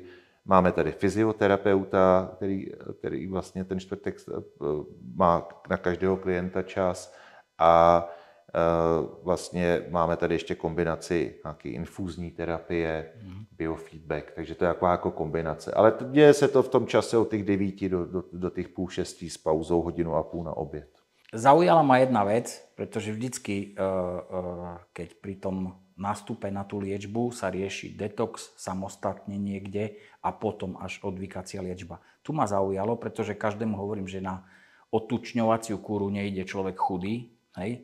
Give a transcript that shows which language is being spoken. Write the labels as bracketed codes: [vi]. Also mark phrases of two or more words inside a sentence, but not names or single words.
[cs] Máme tady fyzioterapeuta, který vlastně ten čtvrtek má na každého klienta čas a vlastně máme tady ještě kombinaci nějaké infúzní terapie, biofeedback, takže to je jako kombinace. Ale děje se to v tom čase od těch 9 do těch 5:30 s pauzou 1,5 hodiny na oběd. [sk] Zaujala ma jedna vec, pretože vždycky, keď pri tom nástupe na tú liečbu sa rieši detox samostatne niekde a potom až odvykacia liečba. Tu ma zaujalo, pretože každému hovorím, že na otučňovaciu kúru nejde človek chudý, hej?